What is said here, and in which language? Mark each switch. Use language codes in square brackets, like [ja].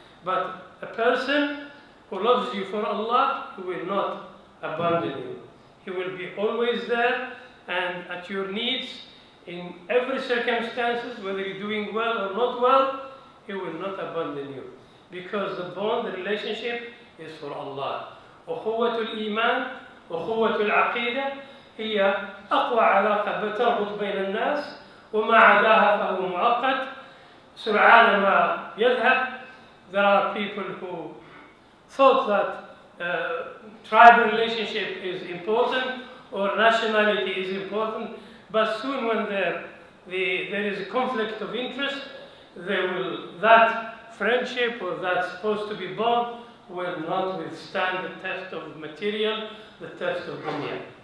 [en] But a person who loves you for Allah, he will not abandon you. He will be always there and at your needs in every circumstances, whether you're doing well or not well, he will not abandon you. Because the bond, the relationship is for Allah. [ar] أخوة الإيمان أخوة العقيدة هي أقوى علاقة بتربط بين الناس وما عداها فهو مؤقت سرعان ما يذهب. [en] There are people who thought that tribal relationship is important or nationality is important, but soon when there is a conflict of interest, that friendship or that supposed to be bond will not withstand the test of material, the test of dunya.